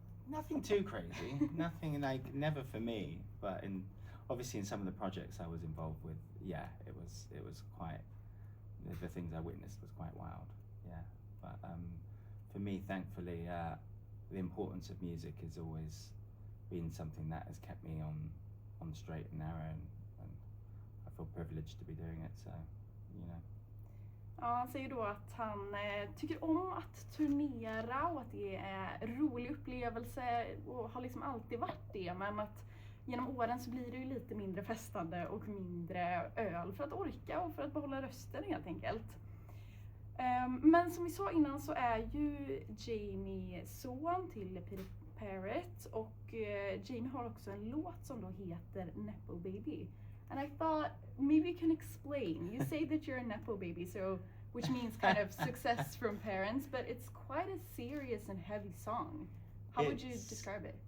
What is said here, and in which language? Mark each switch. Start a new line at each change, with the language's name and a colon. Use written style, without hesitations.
English: Nothing too crazy, nothing like, never for me, but obviously in some of the projects I was involved with, yeah, it was quite, the things I witnessed was quite wild, yeah. But for me, thankfully, the importance of music has always been something that has kept me on straight and narrow, and I feel privileged to be doing it, so, you know.
Swedish: Ja, han säger då att han tycker om att turnera och att det är en rolig upplevelse och har liksom alltid varit det, men att genom åren så blir det ju lite mindre festande och mindre öl för att orka och för att behålla rösten helt enkelt. Men som vi sa innan så är ju Jamie son till Peter Perrett, och Jamie har också en låt som då heter Nepo Baby.
English: And I thought maybe you can explain. You say that you're a Nepo baby, which means kind of success from parents, but it's quite a serious and heavy song. How would you describe it?